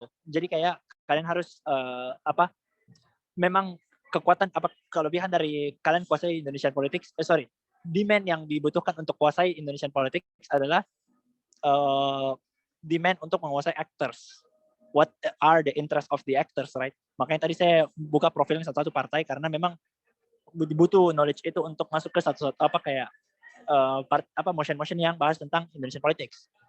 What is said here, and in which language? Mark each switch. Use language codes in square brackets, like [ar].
[id] Jadi kayak kalian harus apa, memang kekuatan apa kelebihan dari kalian kuasai Indonesian politics, demand yang dibutuhkan untuk kuasai Indonesian politics adalah demand untuk menguasai actors. [en] What are the interest of the actors, right? [id] Makanya tadi saya buka profilnya satu-satu partai karena memang butuh knowledge itu untuk masuk ke satu-satu apa kayak motion-motion yang bahas tentang Indonesian politics.